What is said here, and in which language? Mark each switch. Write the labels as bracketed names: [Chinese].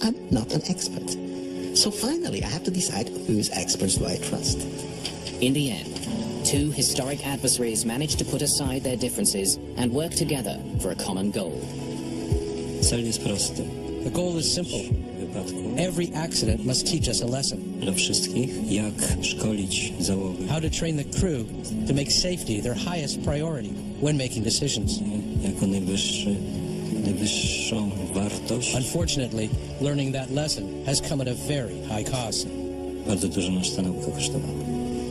[English] I'm not an expert. So finally, I have to decide whose experts do I trust. In the end, 2 historic adversaries managed to put aside their differences and work together for a common goal. [Polish] Cel jest prosty. [English] The goal is simple. Every accident must teach us a lesson. [Polish] Dla wszystkich, jak szkolić załogę. [English] How to train the crew to make safety their highest priority when making decisions. [Polish] Jako najwyższą wartość. [English] Unfortunately, learning that lesson has come at a very high cost. [Polish] Bardzo dużo nas ta nauka kosztowała.